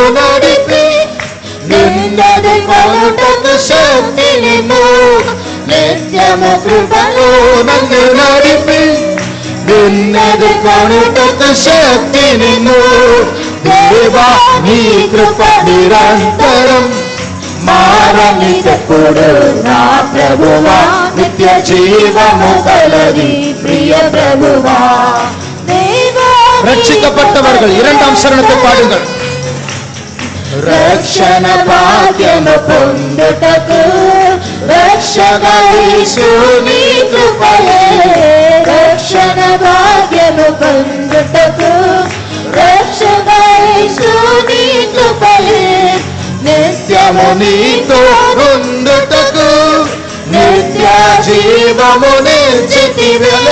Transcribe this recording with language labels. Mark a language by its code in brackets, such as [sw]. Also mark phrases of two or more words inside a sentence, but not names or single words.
[te] నడిపి నిన్నది కొనుటకు శక్తినిమ్ము నిత్యము కృపలో నన్ను నడిపి నిన్నది కొనుటకు శక్తినిమ్ము దేవా నీ కృప నిరంతరం మారనిదెప్పుడు నా ప్రభువా నిత్య జీవము కలది ప్రియ ప్రభువా [ta] ரட்சிக்கப்பட்டவர்கள் இரண்டாம் சரணத்தை பாடுங்கள். [te] రక్షణ భాగ్యము పొందుటకు రక్షక యేసుని కృపయే రక్షణ భాగ్యము పొందుటకు రక్షక యేసుని కృపయే నిత్యము నీతో ఉండుటకు నిత్య జీవము నిశ్చితివే